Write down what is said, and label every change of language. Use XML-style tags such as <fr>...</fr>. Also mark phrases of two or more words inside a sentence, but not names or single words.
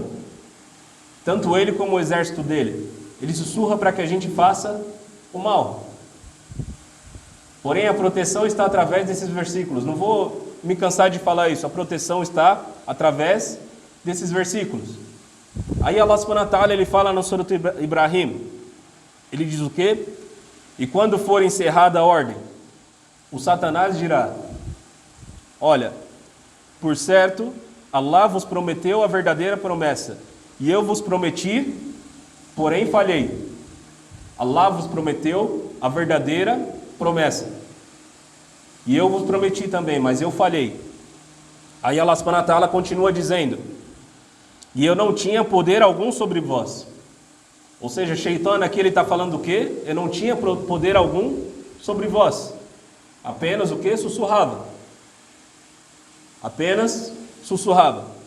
<pt>Tanto ele como o exército dele. Ele sussurra para que a gente faça o mal. Porém, a proteção está através desses versículos. Não vou me cansar de falar isso. A proteção está através desses versículos. Aí</pt> <ar>الله سبحانه وتعالى,</ar> <pt>ele fala no Surat Ibrahim, ele diz o quê? E quando for encerrada a ordem, o Satanás dirá, olha, por certo, Allah vos prometeu a verdadeira promessa, e eu vos prometi, porém falhei. Allah vos prometeu a verdadeira promessa, e eu vos prometi também, mas eu falhei. Aí</pt> <ar>الله سبحانه وتعالى</ar> <pt>continua dizendo, e eu não tinha poder algum sobre vós. Ou seja, Shaitã aqui ele está falando o quê? Eu não tinha poder algum sobre vós. Apenas o quê? Sussurrava. Apenas sussurrava.</pt>